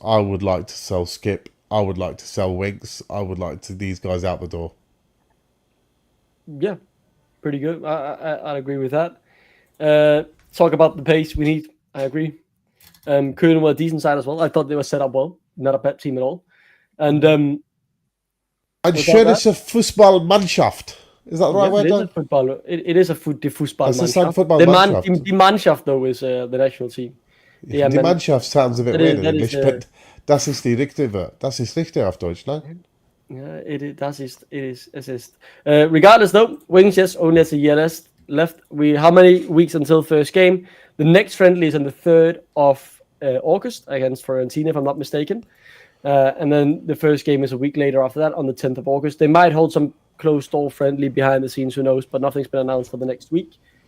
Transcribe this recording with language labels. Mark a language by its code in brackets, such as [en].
[en] I would like to sell Skip. I would like to sell Winks. I would like to these guys out the door. Yeah, pretty good. I agree with that. Talk about the pace we need. I agree. Koln were a decent side as well. I thought they were set up well. Not a bad team at all. And [de] ein schönes Fußballmannschaft. [en] Is that the right word? It is a [de] Fußballmannschaft. [en] Die Mannschaft, though, is the national team. Die Mannschaft sounds a bit weird in English, but [de] das ist die richtige. Das ist richtig auf Deutsch, no? [en] Yeah, it is. Regardless, though, Wings, yes, only has a year left. How many weeks until first game? The next friendly is on the 3rd of August against Fiorentina, if I'm not mistaken. And then the first game is a week later after that, on the 10th of August. They might hold some closed-door friendly behind the scenes, who knows, but nothing's been announced for the next week.